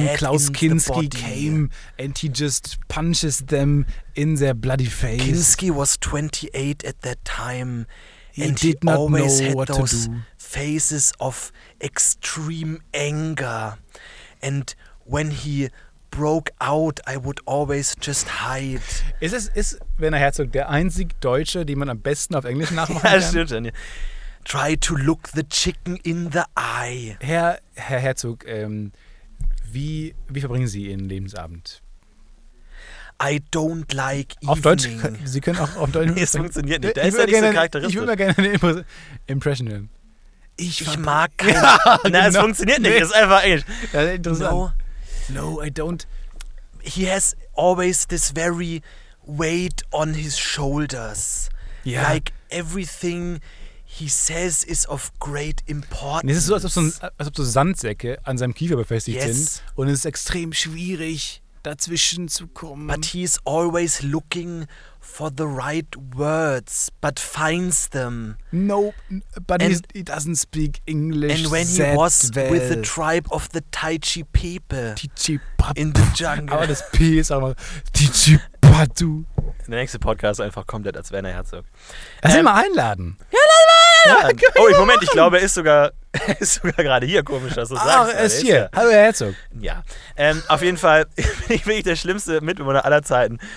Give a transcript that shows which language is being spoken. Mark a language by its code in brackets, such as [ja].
[en] But then Klaus Kinski came and he just punches them in their bloody face. Kinski was 28 at that time. And he did not always know what to do. Faces of extreme anger. And when he broke out, I would always just hide. [de] Ist Werner Herzog der einzig Deutsche, den man am besten auf Englisch nachmachen kann? Ja, stimmt schon, ja. [en] Try to look the chicken in the eye. [de] Herr Herzog, wie verbringen Sie Ihren Lebensabend? [en] I don't like evening. [de] Auf Deutsch? Sie können auch auf Deutsch. Nee, es funktioniert nicht. Da ist ja nicht so charakteristisch. Ich würde mir gerne eine Impression hören. Ich mag keinen. Ja, genau. Nein, es funktioniert nicht. Das ist einfach Englisch. Ja, interessant. [en] No, I don't. He has always this very weight on his shoulders. Yeah. Like everything he says is of great importance. [de] Es ist so, als ob so Sandsäcke an seinem Kiefer befestigt sind. Und es ist extrem schwierig, dazwischen zu kommen. [en] But he is always looking for the right words, but finds them. No, but he doesn't speak English. And when he was with the tribe of the Taichi people in the jungle. [de] Aber das P ist auch mal Tichipatu. Der nächste Podcast ist einfach komplett als Werner Herzog. Lass ihn mal einladen. Ja, lass mal einladen. Oh, Moment, ich glaube, er ist sogar gerade hier, komisch, dass du sagst. Ach, er ist hier. Hallo, Herr Herzog. Ja, auf jeden Fall bin ich der schlimmste Mitbewohner aller Zeiten.